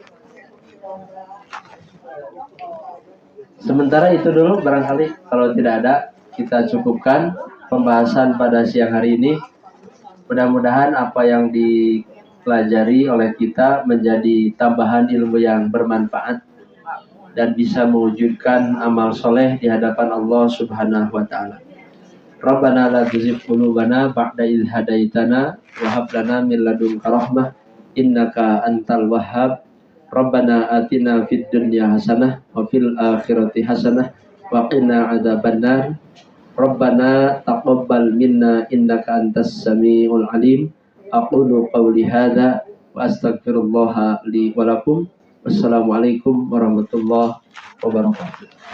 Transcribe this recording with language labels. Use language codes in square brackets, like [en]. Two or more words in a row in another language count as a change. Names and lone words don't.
[id] Sementara itu dulu barangkali, kalau tidak ada kita cukupkan pembahasan pada siang hari ini. Mudah-mudahan apa yang dipelajari oleh kita menjadi tambahan ilmu yang bermanfaat dan bisa mewujudkan amal soleh di hadapan Allah [ar] سبحانه وتعالى. ربنا لا تزغ قلوبنا بعد إذ هديتنا وهب لنا من لدنك رحمة إنك أنت الوهاب. ربنا آتنا في الدنيا حسنة وفي الآخرة حسنة وقنا عذاب النار. ربنا تقبل منا إنك أنت السميع العليم. أقول قولي هذا وأستغفر الله لي ولكم. والسلام عليكم ورحمة الله وبركاته.